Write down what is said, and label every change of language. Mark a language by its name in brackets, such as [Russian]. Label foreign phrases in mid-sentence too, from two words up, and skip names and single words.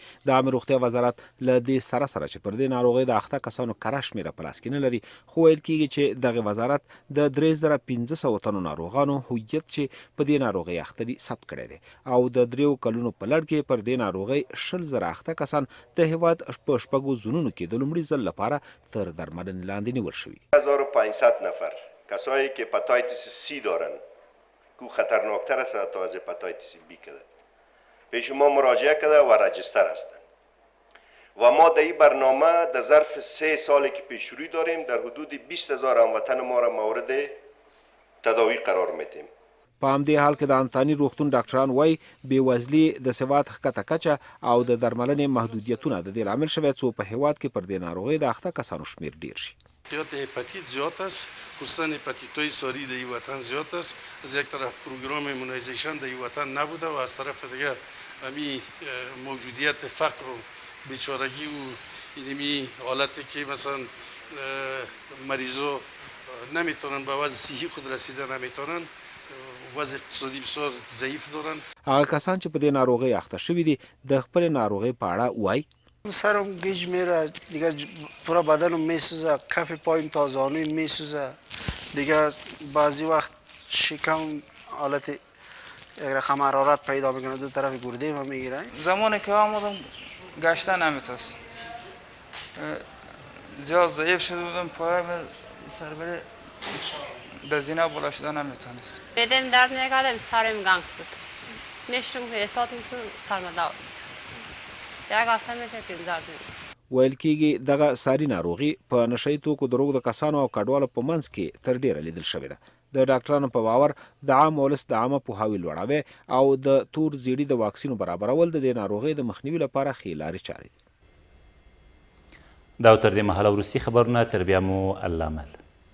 [Pashto] د عامې روغتیا وزارت له دې سره چې پر دې ناروغۍ د 8 کسانو کره شمېره په لاس کې نه لري، خو ویل کېږي چې دغه وزارت د 3500 تنو ناروغانو هویت چې په دې ناروغۍ اخته دي ثبت کړی دی او د 3 کلونو په لړ کې پر دې ناروغۍ 20,000 کسان د هیواد په 6 ځونونو کې د لومړي ځل لپاره تر درملنې لاندې نیول شوي. [Persian] 1500 نفر کسایی که هپاتیتس سی دارن که خطرناکتر است تا از هپاتیتس بی کرده پیش ما مراجعه کرده و رجستر هستند و ما در این برنامه در ظرف 3 سالی که پیش روی داریم در حدود 20,000 هموطن ما را مورد تداوی قرار میدیم. [Pashto] په همدې حال کې د انتاني روغتون ډاکټران وایي بېوزلي د سواد ښکته کچه او د درملنې محدودیتونه د دې لامل شوی څو په هیواد کې پر دې ناروغۍ د 8 کسانو شمیر ډیر شي. [Persian] حیات هپاتیت زیاد است، خصوصا هپاتیت‌های ساری در این وطن زیاد است. از یک طرف پروگرام ایمونایزیشن در این وطن نبوده و از طرف دیگر همین موجودیت فقر و بیچارگی و اینمی حالتی که مثلا مریضا نمیتونن به وضع صحی خود رسیده نمیتونن، وضع اقتصادی بسیار ضعیف دارن. [Pashto] هغه کسان چې په دې ناروغۍ اخته شوي دي د خپل ناروغۍ په اړه وایي [Persian] سرم گیج میره دیگه، پورا بدنم میسوزه، کف پایم تا زانوی میسوزه دیگه، بعضی وقت شکم حالت یک رقم حرارت پیدا میکنه، دو طرف گرده ما میگیره. زمانی که آمدم گشتن نمیتونستم، زیاد ضعیف شده بودم، پایم سر بره در زینه بالا شده نمیتونست. بدن درد نکردم، سرم گنگ بود، نشتم که استادم که سرم داود یک هفته میشه که درد نمیکنه. [Pashto] ویل کېږي دغه ساري ناروغي په نشه یي توکو د روږدو کسانو او کډوالو په منځ کې تر ډیره لیدل شوې ده. د ډاکټرانو په باور د عام ولس د عامه پوهاوي لوړاوی او د تور زیړي د واکسینو برابرول د دې ناروغۍ د مخنیوي لپاره ښې لارې چارې دي. دا تر دې مهاله وروستي خبرونه، تر بیا مو الله مل.